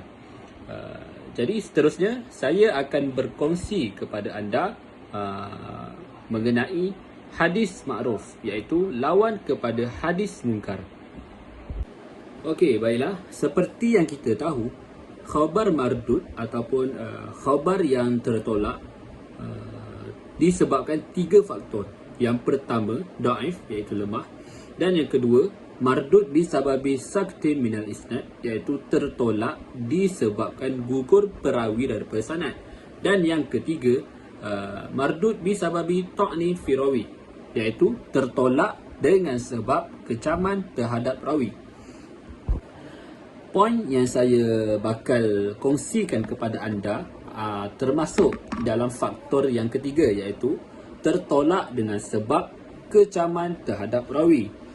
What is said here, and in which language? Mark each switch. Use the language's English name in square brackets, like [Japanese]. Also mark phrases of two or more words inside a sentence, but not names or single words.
[Malay] Jadi seterusnya saya akan berkongsi kepada anda mengenai hadis ma'ruf, iaitu lawan kepada hadis munkar. Okey, baiklah. Seperti yang kita tahu, [Arabic] خبر مردود [Malay] ataupun khabar yang tertolak disebabkan 3 faktor. Yang pertama, daif, iaitu lemah. Dan yang kedua, [Arabic] مردود بسبب سقط من الإسناد, [Malay] iaitu tertolak disebabkan gugur perawi daripada sanad. Dan yang ketiga, [Arabic] مردود بسبب طعن في الراوي, [Malay] iaitu tertolak dengan sebab kecaman terhadap rawi. Poin yang saya bakal kongsikan kepada anda termasuk dalam faktor yang ketiga, iaitu tertolak dengan sebab kecaman terhadap rawi.